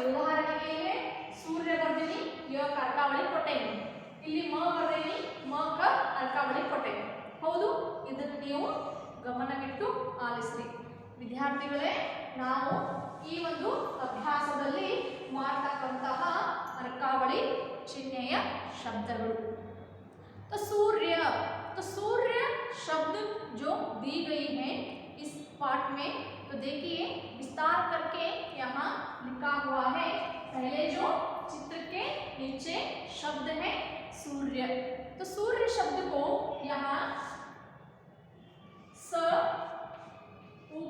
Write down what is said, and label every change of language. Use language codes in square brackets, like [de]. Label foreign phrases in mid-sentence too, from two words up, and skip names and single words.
[kn] ಉದಾಹರಣೆಗೆ ಇಲ್ಲಿ ಸೂರ್ಯ ಬರ್ದೀನಿ, ಯ ಅರ್ಕಾವಳಿ ಕೊಟ್ಟೇನಿ, ಇಲ್ಲಿ ಮ ಬರ್ದೀನಿ, ಮ ಕ ಅರ್ಕಾವಳಿ ಕೊಟ್ಟೇವಿ ಹೌದು। ಇದನ್ನು ನೀವು ಗಮನವಿಟ್ಟು ಆಲಿಸ್ರಿ ವಿದ್ಯಾರ್ಥಿಗಳೇ। ನಾವು ಈ ಒಂದು ಅಭ್ಯಾಸದಲ್ಲಿ ಮಾಡತಕ್ಕಂತಹ ಅರ್ಕಾವಳಿ ಚಿಹ್ನೆಯ ಶಬ್ದಗಳು। [hi] तो सूर्य शब्द जो दी गई है इस पाठ में, तो देखिए विस्तार करके यहाँ लिखा हुआ है। पहले जो चित्र के नीचे शब्द है सूर्य, तो सूर्य शब्द को यहाँ स